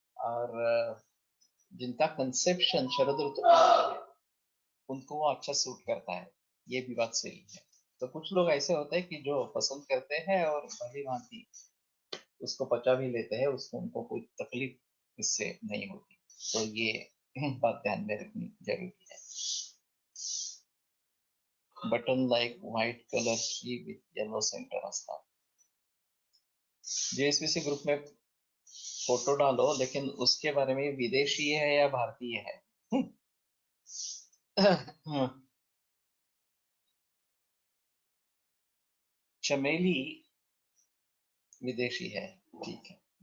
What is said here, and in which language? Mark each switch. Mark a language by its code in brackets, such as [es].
[hi] और जिनका कंसेप्शन शरद ऋतु में हुआ है उनको वो अच्छा सूट करता है, ये भी बात सही है। तो कुछ लोग ऐसे होते हैं कि जो पसंद करते हैं और भली भांति उसको पचा भी लेते हैं, उसको उनको कोई तकलीफ इससे नहीं होती। तो ये बात ध्यान में रखनी जरूरी है। [en] button like white [mr] कलरची [en] with yellow centre [mr] असतात. [hi] JSPC ग्रुप में फोटो डालो, लेकिन उसके बारे में विदेशी है या भारतीय है? चमेली विदेशी है, ठीक है.